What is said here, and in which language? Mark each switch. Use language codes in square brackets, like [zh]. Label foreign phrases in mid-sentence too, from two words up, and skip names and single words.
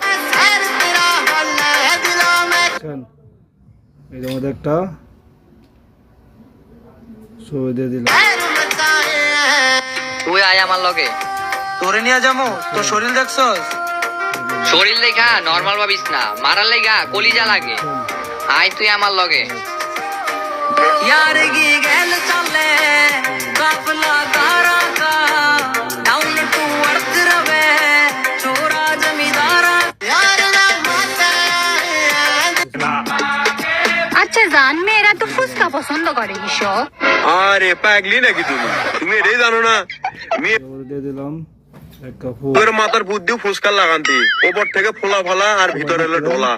[bn] এর মধ্যে একটা ছবি দিয়ে দিলাম। তুই আয় আমার লগে। তোরে নিয়ে যাবো, তোর শরীর দেখছস? শরীর লেখা নর্মাল ভাবিস না, মারার লেগা কলিজা লাগে। আয় তুই আমার লগে। [bgc] यार की गैल चले काफला तारा का [en] down to earth [bgc] रवे छोरा जमींदारा। [bn] আচ্ছা জান, মেয়েরা তো ফুচকা পছন্দ করে এসব। আরে পাগলি নাকি তুমি এটাই জানো না? মেয়ে দিয়ে দিলাম এক কাপ মাথার বুদ্ধি ফুসকা লাগান্তি, ওপর থেকে ফোলা ফলা আর ভিতরে হলো ঢোলা।